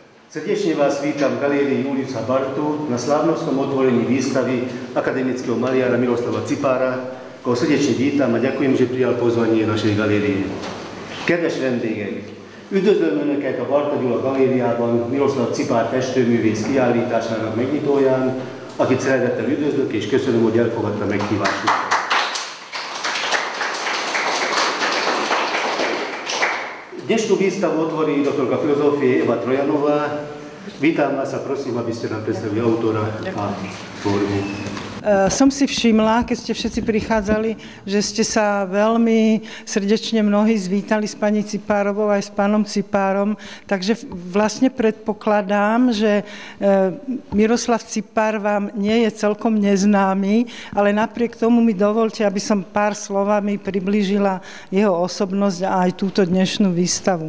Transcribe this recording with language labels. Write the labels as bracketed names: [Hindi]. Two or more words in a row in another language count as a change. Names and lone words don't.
[Slovak] Srdečne vás vítam v galérii Juliusa Bartu na slávnostnom otvorení výstavy akademického maliara Miroslava Cipára, koho srdečne vítam a ďakujem, že prijal pozvanie našej galérie. [Hungarian] Kedves vendégek! Üdvözlöm Önöket a Barta Gyula Galériában Miroslav Cipár festőművész kiállításának megnyitóján, akit szeretettel üdvözlök, és köszönöm, hogy elfogadta meghívásunkat. [Slovak] Dnešnú výstavu otvorí doktorka filozofie Eva Trojanová. Vítam vás a prosím, aby ste nám predstavili autora a tvorbu. Som si všimla, keď ste všetci prichádzali, že ste sa veľmi srdečne mnohí zvítali s pani Cipárovou aj s pánom Cipárom, takže vlastne predpokladám, že Miroslav Cipár vám nie je celkom neznámy, ale napriek tomu mi dovolte, aby som pár slovami priblížila jeho osobnosť a aj túto dnešnú výstavu.